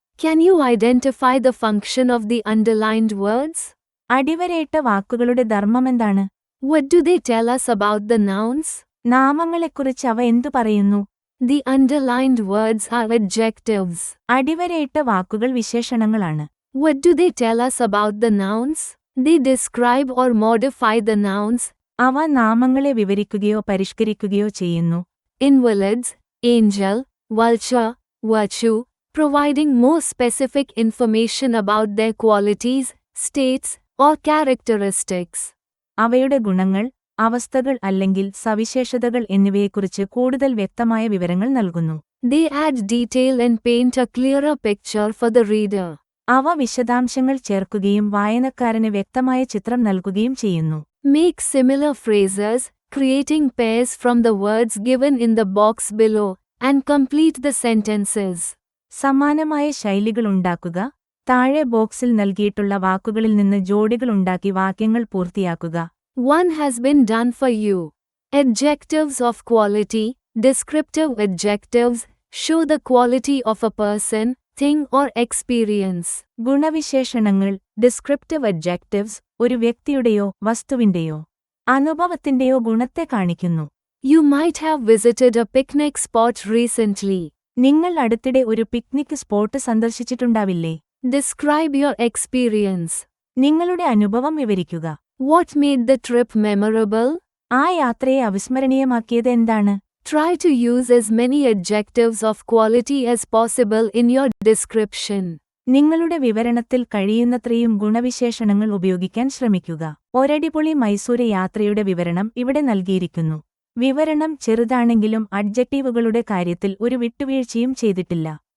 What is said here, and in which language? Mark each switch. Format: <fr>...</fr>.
<en>Can you identify the function of the underlined words?</en> <ml>അടിവരയിട്ട വാക്കുകളുടെ ധർമ്മമെന്താണ്?</ml> <en>What do they tell us about the nouns?</en> <ml>നാമങ്ങളെക്കുറിച്ച് അവ എന്തു പറയുന്നു?</ml> <en>The underlined words are adjectives.</en> <ml>അടിവരയിട്ട വാക്കുകൾ വിശേഷണങ്ങളാണ്.</ml> <en>What do they tell us about the nouns? They describe or modify the nouns.</en> <ml>അവ നാമങ്ങളെ വിവരിക്കുകയോ പരിഷ്കരിക്കുകയോ ചെയ്യുന്നു.</ml> <en>Invalids, angel, vulture, virtue, providing more specific information about their qualities, states, or characteristics.</en> <ml>അവയുടെ ഗുണങ്ങൾ, അവസ്ഥകൾ അല്ലെങ്കിൽ സവിശേഷതകൾ എന്നിവയെക്കുറിച്ച് കൂടുതൽ വ്യക്തമായ വിവരങ്ങൾ നൽകുന്നു.</ml> <en>They add detail and paint a clearer picture for the reader.</en> <ml>അവ വിശദാംശങ്ങൾ ചേർക്കുകയും വായനക്കാരന് വ്യക്തമായ ചിത്രം നൽകുകയും ചെയ്യുന്നു.</ml> <en>Make similar phrases, creating pairs from the words given in the box below, and complete the sentences.</en> <ml>സമാനമായ ശൈലികളുണ്ടാക്കുക. താഴെ ബോക്സിൽ നൽകിയിട്ടുള്ള വാക്കുകളിൽ നിന്ന് ജോഡികളുണ്ടാക്കി വാക്യങ്ങൾ പൂർത്തിയാക്കുക.</ml> <en>One has been done for you. Adjectives of quality, descriptive adjectives, show the quality of a person, thing or experience.</en> <ml>ഗുണവിശേഷണങ്ങൾ, descriptive adjectives, ഒരു വ്യക്തിയുടെയോ വസ്തുവിന്റെയോ അനുഭവത്തിന്റെയോ ഗുണത്തെ കാണിക്കുന്നു.</ml> <en>You might have visited a picnic spot recently.</en> <ml>നിങ്ങൾ അടുത്തിടെ ഒരു picnic spot സന്ദർശിച്ചിട്ടുണ്ടാവില്ലേ?</ml> <en>Describe your experience.</en> <ml>നിങ്ങളുടെ അനുഭവം വിവരിക്കുക.</ml> <en>What made the trip memorable?</en> <ml>ആ യാത്രയെ അവിസ്മരണീയമാക്കിയത് എന്താണ്?</ml> <en>Try to use as many adjectives of quality as possible in your description.</en> <ml>നിങ്ങളുടെ വിവരണത്തിൽ കഴിയുന്നത്രയും ഗുണവിശേഷണങ്ങൾ ഉപയോഗിക്കാൻ ശ്രമിക്കുക. ഒരടിപൊളി മൈസൂര് യാത്രയുടെ വിവരണം ഇവിടെ നൽകിയിരിക്കുന്നു. വിവരണം ചെറുതാണെങ്കിലും അഡ്ജക്റ്റീവുകളുടെ കാര്യത്തിൽ ഒരു വിട്ടുവീഴ്ചയും ചെയ്തിട്ടില്ല.</ml>